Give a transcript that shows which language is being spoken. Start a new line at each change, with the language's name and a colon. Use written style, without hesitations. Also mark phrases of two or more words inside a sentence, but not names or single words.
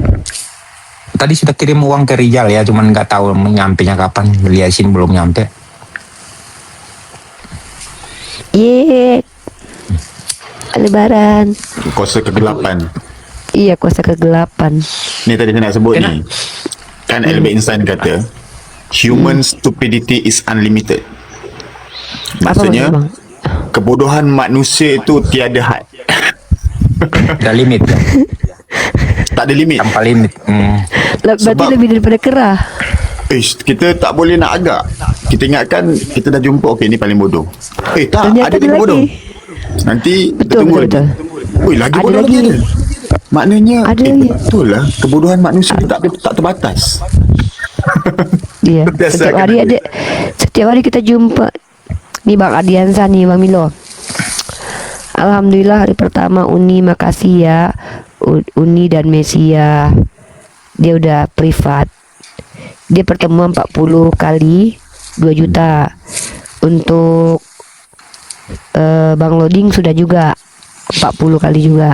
Indonesian: Tadi sudah kirim uang ke Rijal ya, cuman nggak tahu nyampe nya kapan. Beli Yasin belum nyampe. Ye, Lebaran. Kuasa kegelapan. Iya, kuasa kegelapan.
Malay: Ni tadi saya nak sebut ni. Kan Albert Einstein kata,
English: human stupidity is unlimited.
Malay: Maksudnya, Apa maksud, bang? kebodohan manusia itu tiada had. Ada limit kan? Tak ada limit. Tanpa limit. Berarti Sebab- lebih daripada kerah. Kita tak boleh nak agak. Kita ingatkan kita dah jumpa, okey ni paling bodoh. Tak, Ternyata ada lagi ada bodoh. lagi. Nanti Betul, tunggu betul, lagi. Oi, lagi Ada bodoh lagi. lagi. Maknanya Ada lagi. betul lah, kebodohan manusia ni tak terbatas. Iya. Biasa Setiap kan hari ada. ada. Setiap hari kita jumpa. Nih Bang Adiansa nih Bang Milo.
Indonesian: Alhamdulillah hari pertama Uni, makasih ya Uni dan Mesia. Dia udah privat. Dia pertemuan 40 kali 2 juta. Untuk Bang Loading sudah juga 40 kali juga.